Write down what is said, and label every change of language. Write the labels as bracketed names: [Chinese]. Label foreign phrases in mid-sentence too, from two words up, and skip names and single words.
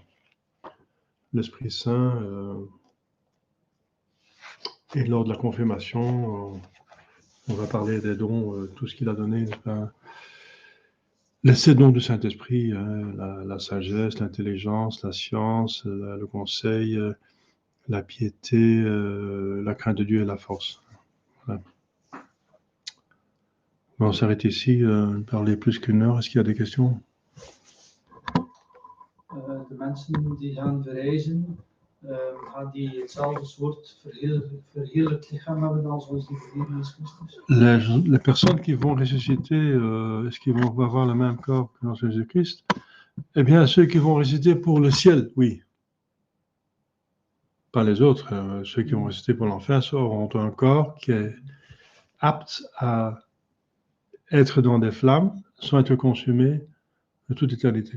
[French] L'Esprit Saint, et lors de la confirmation, on va parler des dons, tout ce qu'il a donné, les 7 dons du Saint-Esprit, la sagesse, l'intelligence, la science, le conseil, la piété, la crainte de Dieu et la force. Voilà. On s'arrête ici, parler plus qu'une heure. Est-ce qu'il y a des questions? [Dutch] De mensen die gaan verreizen, gaan die hetzelfde soort verheerlijkt lichaam hebben als onze Heer Jezus Christus? [French] Les personnes qui vont ressusciter, est-ce qu'ils vont avoir le même corps que notre Jésus-Christ? Eh bien, ceux qui vont ressusciter pour le ciel, oui. Pas les autres. Ceux qui vont ressusciter pour l'enfer auront un corps qui est apte à être dans des flammes sans être consumé de toute éternité.